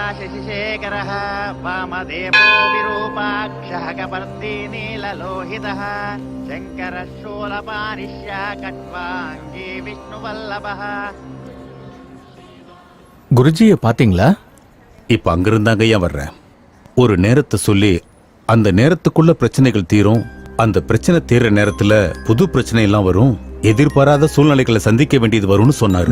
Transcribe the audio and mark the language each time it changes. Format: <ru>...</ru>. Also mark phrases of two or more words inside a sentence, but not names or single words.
<sa>शशिशेखरः वामदेवो विरूपाक्षः कपर्दी नीललोहितः शङ्करः शूलपानिष्यः कट्वाङ्गी विष्णुवल्लभः.</sa> <ta>குருஜியை பாத்தீங்களா? இப்ப அங்கிருந்தாங்க ஐயா வர்றேன். ஒரு நேரத்தை சொல்லி அந்த நேரத்துக்குள்ள பிரச்சனைகள் தீரும். அந்த பிரச்சனை தீர்ற நேரத்துல புது பிரச்சனை எல்லாம் வரும். எதிர்பாராத சூழ்நிலைகளை சந்திக்க வேண்டியது வரும்னு சொன்னாரு.</ta>